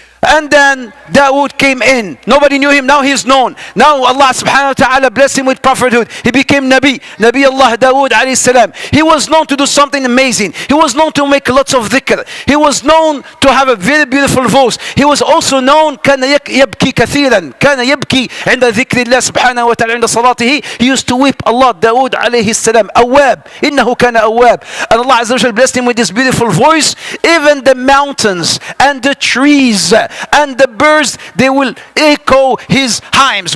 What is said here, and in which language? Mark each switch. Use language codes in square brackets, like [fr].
[en] And then Dawood came in. Nobody knew him. Now he's known. Now Allah subhanahu wa ta'ala blessed him with prophethood. He became Nabi. Nabi Allah Dawood alayhi salam. He was known to do something amazing. He was known to make lots of dhikr. He was known to have a very beautiful voice. He was also known [ar] كان يبكي كثيرا. كان يبكي عند ذكر الله سبحانه وتعالى عند صلاته. [en] He used to weep Allah. Dawood alayhi salam. Awwab. [ar] إنه كان أواب. [en] And Allah Azza wa Jalla blessed him with this beautiful voice. Even the mountains and the trees and the birds, they will echo his hymns.